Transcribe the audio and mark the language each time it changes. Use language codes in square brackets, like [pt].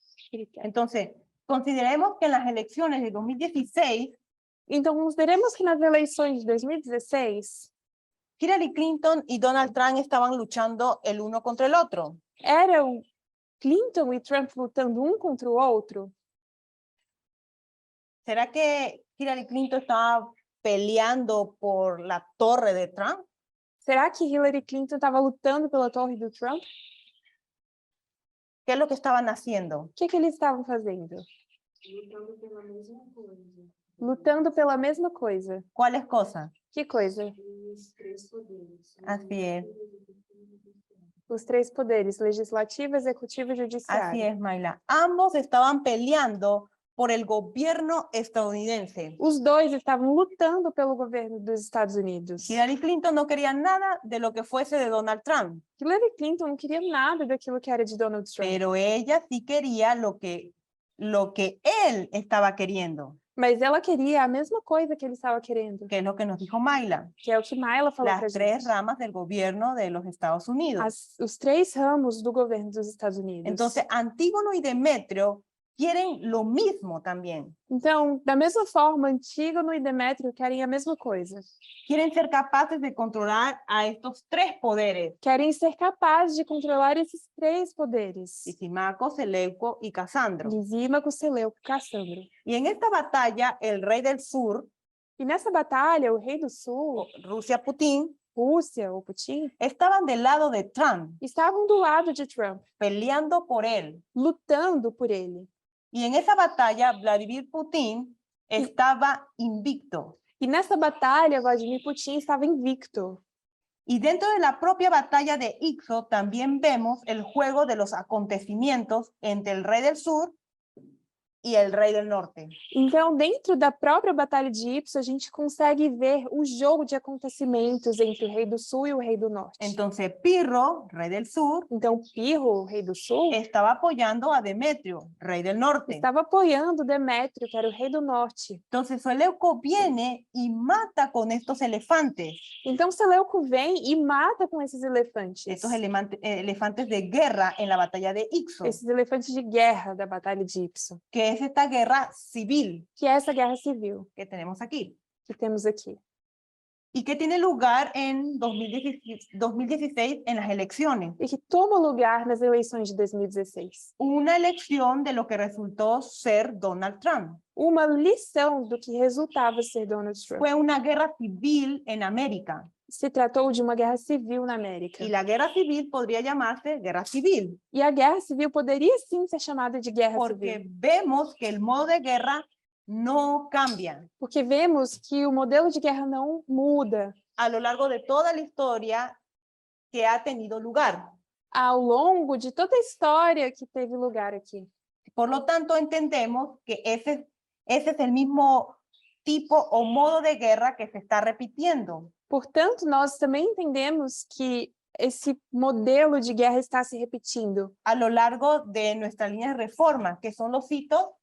[es] Entonces, consideremos que en las elecciones de 2016, [pt] Então, consideremos que nas eleições de 2016, [es] Hillary Clinton y Donald Trump estaban luchando el uno contra el otro. [pt] eram Clinton e Trump lutando um contra o outro? [es] ¿Será que Hillary Clinton estaba peleando por la torre de Trump? [pt] Será que Hillary Clinton estava lutando pela torre do Trump? [es] ¿Qué es lo que estaban haciendo? [pt] O que eles estavam fazendo? Lutando pela mesma coisa. [es] ¿Cuáles cosas? [pt] Que coisa? [es] Así es. [pt] Os três poderes, legislativo, executivo e [es] Así [pt] judiciário. [es] es, Mayla. Ambos estaban peleando por el gobierno estadounidense. [pt] Os dois estavam lutando pelo governo dos Estados Unidos. [es] Hillary Clinton no quería nada de lo que fuese de Donald Trump, [pt] Hillary Clinton não queria nada daquilo que era de Donald Trump. [es] pero ella sí quería lo que él estaba queriendo, [pt] Mas ela queria a mesma coisa que ele estava querendo, [es] que es lo que nos dijo Mayla, [pt] que é o que Mayla falou pra [es] las tres [pt] gente. [es] ramas del gobierno de los Estados Unidos. [pt] Os três ramos do governo dos Estados Unidos. [es] Entonces, Antígono y Demetrio quieren lo mismo también. [pt] Então, da mesma forma, Antígono e Demétrio querem a mesma coisa. [es] Quieren ser capaces de controlar a estos tres poderes, [pt] Querem ser capazes de controlar esses três poderes. [es] Lisimaco, Seleuco y Casandro. [pt] Lisímaco, Seleuco e Cassandro. [es] Y en esta batalla, el rey del sur, [pt] E nessa batalha, o rei do sul, [es] Rusia Putin, [pt] Rússia ou Putin, [es] estaban del lado de Trump, [pt] estavam do lado de Trump, [es] peleando por él. [pt] lutando por ele. [es] Y en esa batalla, Vladimir Putin estaba invicto. [pt] E nessa batalha, Vladimir Putin estava invicto. [es] Y dentro de la propia batalla de Ixo también vemos el juego de los acontecimientos entre el rey del sur y el rey del norte. [pt] Então, dentro da própria Batalha de Ipsos, a gente consegue ver o jogo de acontecimentos entre o rei do sul e o rei do norte. [es] Entonces Pirro, rey del sur, [pt] Então, Pirro, o rei do sul, [es] estaba apoyando a Demetrio, rey del norte. [pt] estava apoiando Demétrio, que era o rei do norte. [es] Entonces Seleuco viene y mata con estos elefantes, [pt] Então, Seleuco vem e mata com esses elefantes. [es] estos elefantes de guerra en la batalla de Ixo, [pt] Esses elefantes de guerra da Batalha de Ipso, [es] que es esta guerra civil [pt] que é essa guerra civil [es] que tenemos aquí. [pt] que temos aqui. [es] Y que tiene lugar en 2016 en las elecciones. [pt] E que toma lugar nas eleições de 2016. [es] Una elección de lo que resultó ser Donald Trump. [pt] Uma lição do que resultava ser Donald Trump. [es] Fue una guerra civil en América. [pt] Se tratou de uma guerra civil na América. [es] Y la guerra civil podría llamarse guerra civil, [pt] E a guerra civil poderia sim ser chamada de guerra [es] porque [pt] civil. [es] vemos que el modo de guerra no cambia. [pt] Porque vemos que o modelo de guerra não muda [es] A lo largo de toda la historia que ha tenido lugar. [pt] ao longo de toda a história que teve lugar aqui. [es] Por lo tanto, entendemos que ese es el mismo tipo o modo de guerra que se está repitiendo. [pt] Portanto, nós também entendemos que esse modelo de guerra está se repetindo [es] A lo largo de nuestra línea de reforma, que son los hitos.